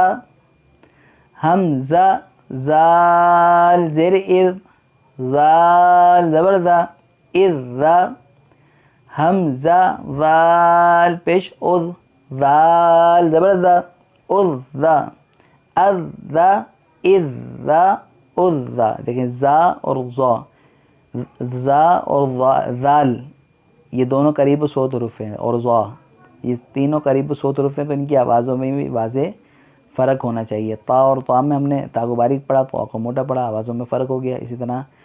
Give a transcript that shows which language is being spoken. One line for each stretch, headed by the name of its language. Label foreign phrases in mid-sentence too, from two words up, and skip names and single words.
Urdu: حمزہ زال زیر از، ذال زبر زا، از زا۔ حمزہ ذال پیش از، ذال زبر زا، از زا، از زا، از زا، از زا۔ دیکھیں زا اور زا اور ذال یہ دونوں قریب صوت حروف ہیں، اور زا یہ تینوں قریب صوت حروف ہیں، تو ان کی آوازوں میں بھی واضح فرق ہونا چاہیے۔ تا اور طا میں ہم نے تا کو باریک پڑھا، طا کو موٹا پڑھا، آوازوں میں فرق ہو گیا۔